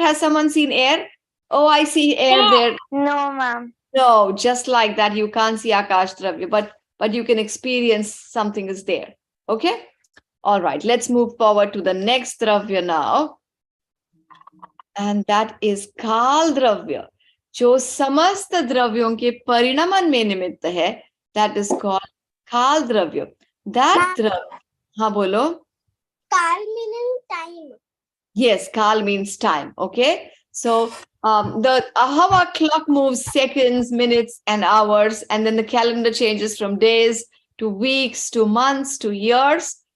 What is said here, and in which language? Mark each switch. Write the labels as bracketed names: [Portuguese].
[English] Has someone seen air? Oh, I see air there. No, ma'am. No, just like that, you can't see Akash Dravya, but you can experience something is there. Okay? All right, let's move forward to the next Dravya now. And that is Kal Dravya. [Hindi] जो समस्त द्रव्यों के परिणमन में निमित्त है, [English] that is called Kal Dravya. That Dravya, [Hindi] हाँ बोलो. [English] Kal meaning time. Yes, Kal means time. Okay. So how our clock moves seconds, minutes, and hours, and then the calendar changes from days to weeks to months to years.